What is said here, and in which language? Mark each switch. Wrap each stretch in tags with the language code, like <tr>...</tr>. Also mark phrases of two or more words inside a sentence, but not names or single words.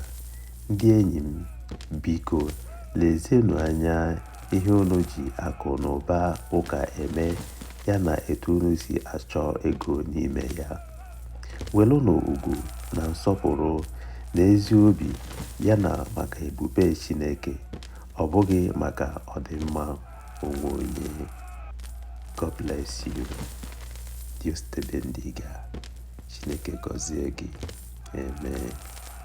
<ig>Ndị enyi m, biko lezienụ anya ihe unu ji akụ na ụba ụka eme ya na etu unu si achọ ego n'ime ya. Welụnụ ugwu na nsọpụrụ na ezi obi ya na maka ebube Chineke, ọ bụghị maka ọdịmma onwe onye.</ig> <en>God bless you.</en> <es>Dios te bendiga.</es> <ig>Chineke gọzie gị. Amen.</ig>